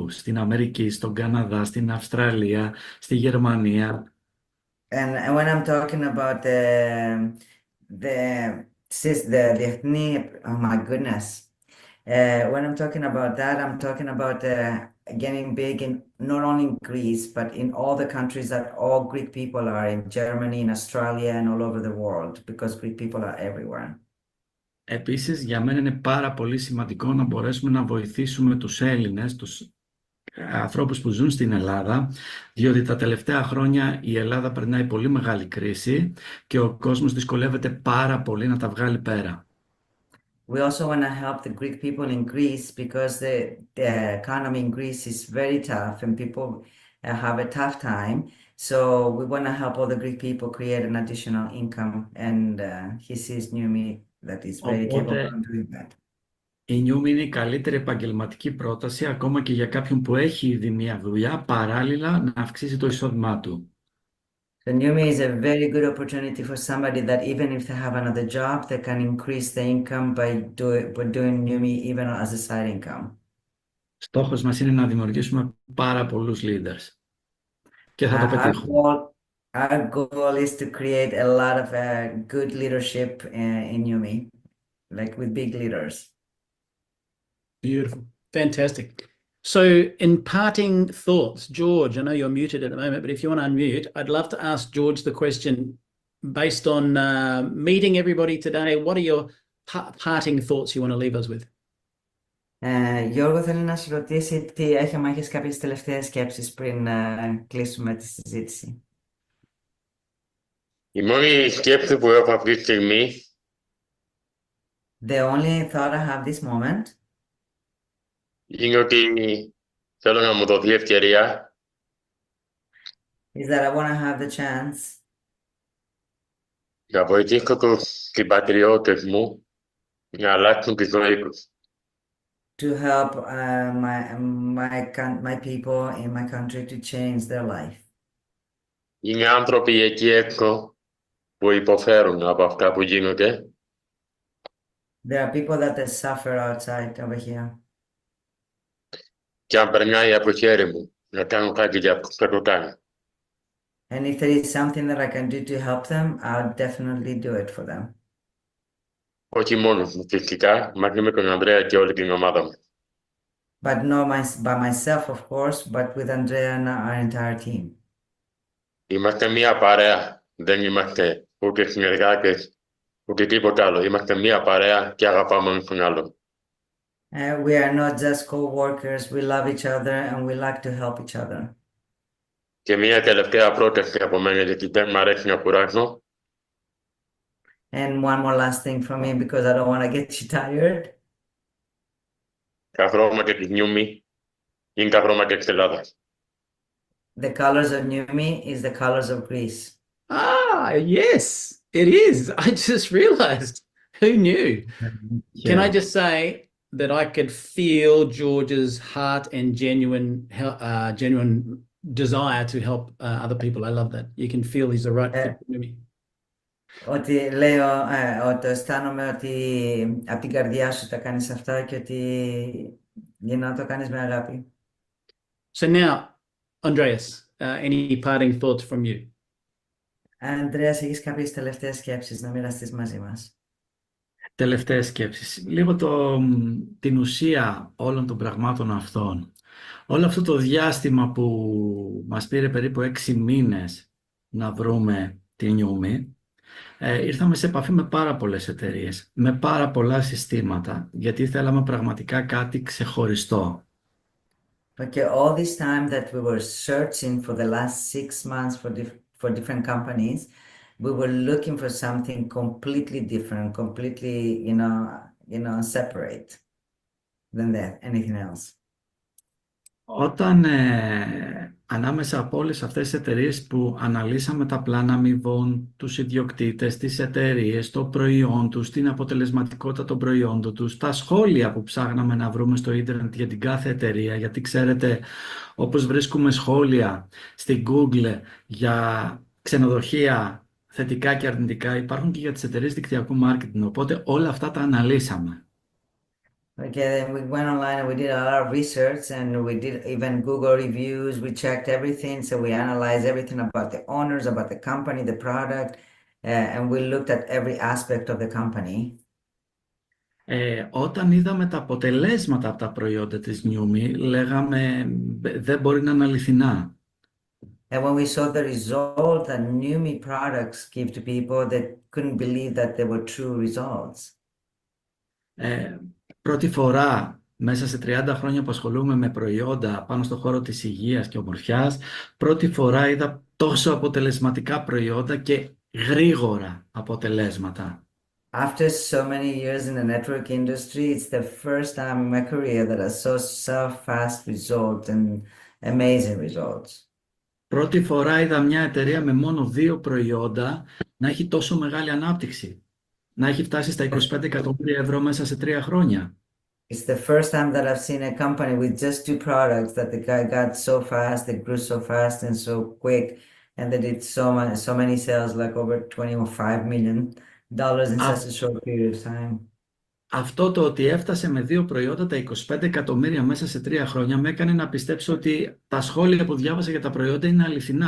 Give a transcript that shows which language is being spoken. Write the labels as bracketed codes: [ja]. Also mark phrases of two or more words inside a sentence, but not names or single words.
[el] Στην Αμερική, στον Καναδά, στην Αυστραλία, στη Γερμανία. [en] And when I'm talking about the διεθνή, oh my goodness. When I'm talking about that, I'm talking about getting big in not only in Greece, but in all the countries that all Greek people are in Germany, in Australia, and all over the world, because Greek people are everywhere. [el] Επίσης, για μένα είναι πάρα πολύ σημαντικό να μπορέσουμε να βοηθήσουμε τους Έλληνες, τους ανθρώπους που ζουν στην Ελλάδα, διότι τα τελευταία χρόνια η Ελλάδα περνάει πολύ μεγάλη κρίση και ο κόσμος δυσκολεύεται πάρα πολύ να τα βγάλει πέρα. [en] We also want to help the Greek people in Greece because the economy in Greece is very tough and people have a tough time. So we want to help all the Greek people create an additional income, and he sees Numi that is very capable of doing that. [el] Η Numi είναι η καλύτερη επαγγελματική πρόταση ακόμα και για κάποιον που έχει ήδη μια δουλειά, παράλληλα να αυξήσει το εισόδημά του. [en] The Numi is a very good opportunity for somebody that even if they have another job, they can increase the income by doing Numi even as a side income. [el] Στόχος μας είναι να δημιουργήσουμε πάρα πολλούς leaders. Και θα το πετύχουμε. [en] Our goal is to create a lot of good leadership in Numi, like with big leaders. Beautiful. Fantastic. So in parting thoughts, George, I know you're muted at the moment, but if you want to unmute, I'd love to ask George the question based on meeting everybody today. What are your parting thoughts you want to leave us with? [el] Γιώργο, θέλει να σου ρωτήσει τι έχεις κάποιες τελευταίες σκέψεις πριν κλείσουμε τη συζήτηση. Η μόνη σκέψη που έχω αυτή τη στιγμή [en] The only thought I have this moment [el] είναι ότι θέλω να μου δοθεί ευκαιρία [en] is that I want to have the chance [el] να βοηθήσω τους συμπατριώτες μου να αλλάξουν τη ζωή τους. [en] To help my people in my country to change their life. [el] Είναι άνθρωποι εκεί έξω που υποφέρουν από αυτά που γίνονται. [en] There are people that they suffer outside over here. [el] Και αν περνάει από χέρι μου να κάνω κάτι για αυτούς, θα το κάνω. [en] And if there is something that I can do to help them, I'll definitely do it for them. [el] Όχι μόνος μου, φυσικά, μαζί με τον Ανδρέα και όλη την ομάδα μου. [en] But not by myself, of course, but with Andrea and our entire team. [el] Είμαστε μία παρέα, δεν είμαστε ούτε συνεργάτες, ούτε τίποτα άλλο. Είμαστε μία παρέα και αγαπάμε έναν τον άλλον. [en] We are not just co-workers, we love each other and we like to help each other. [el] Και μία τελευταία πρόταση από μένα, γιατί δεν μ' αρέσει να κουράζω. [en] And one more last thing from me, because I don't want to get you tired. [el] Τα χρώματα της Numi είναι τα χρώματα της Ελλάδας. [en] The colors of Numi is the colors of Greece. Ah, yes, it is. I just realized. Who knew? Yeah. Can I just say that I could feel George's heart and genuine desire to help other people. I love that. You can feel he's the right fit for me. [el] Ότι λέω, ότι αισθάνομαι ότι από την καρδιά σου τα κάνεις αυτά και ότι για να το κάνεις με αγάπη. [en] So now, Andreas, any parting thoughts from you? [el] Ανδρέας, έχεις κάποιες τελευταίες σκέψεις να μοιραστείς μαζί μας? Τελευταίες σκέψεις. Λίγο την ουσία όλων των πραγμάτων αυτών. Όλο αυτό το διάστημα που μας πήρε περίπου 6 μήνες να βρούμε τη Numi, ήρθαμε σε επαφή με πάρα πολλές εταιρείες, με πάρα πολλά συστήματα, γιατί θέλαμε πραγματικά κάτι ξεχωριστό. [en] Okay, all this time that we were searching for the last 6 months for different companies, we were looking for something completely different, completely, you know, separate than anything else. [el] Όταν ανάμεσα από όλες αυτές τις εταιρείες που αναλύσαμε τα πλάνα αμοιβών, τους ιδιοκτήτες, τις εταιρείες, το προϊόν τους, την αποτελεσματικότητα των προϊόντων τους, τα σχόλια που ψάχναμε να βρούμε στο ίντερνετ για την κάθε εταιρεία, γιατί ξέρετε, όπως βρίσκουμε σχόλια στην Google για ξενοδοχεία θετικά και αρνητικά υπάρχουν και για τις εταιρείες δικτυακού marketing, οπότε όλα αυτά τα αναλύσαμε. [en] Okay, then we went online and we did a lot of research and we did even Google reviews. We checked everything. So we analyzed everything about the owners, about the company, the product, and we looked at every aspect of the company. [el] Όταν είδαμε τα αποτελέσματα από τα προϊόντα της Numi, λέγαμε δεν μπορεί να είναι αληθινά. [en] And when we saw the result that Numi products give to people, they couldn't believe that they were true results. [el] Πρώτη φορά μέσα σε 30 χρόνια που ασχολούμαι με προϊόντα πάνω στον χώρο της υγείας και ομορφιάς, πρώτη φορά είδα τόσο αποτελεσματικά προϊόντα και γρήγορα αποτελέσματα. [en] After so many years in the network industry, it's the first time in my career that I saw so fast results and amazing results. [el] Πρώτη φορά είδα μια εταιρεία με μόνο 2 προϊόντα να έχει τόσο μεγάλη ανάπτυξη. Να έχει φτάσει στα 25 εκατομμύρια ευρώ μέσα σε 3 χρόνια. [en] It's the first time that I've seen a company with just 2 products that the guy got so fast, they grew so fast and so quick, and they did so many sales, like over $25 million in such a short period of time. [el] Αυτό το ότι έφτασε με 2 προϊόντα τα 25 εκατομμύρια μέσα σε 3 χρόνια με έκανε να πιστέψω ότι τα σχόλια που διάβασα για τα προϊόντα είναι αληθινά.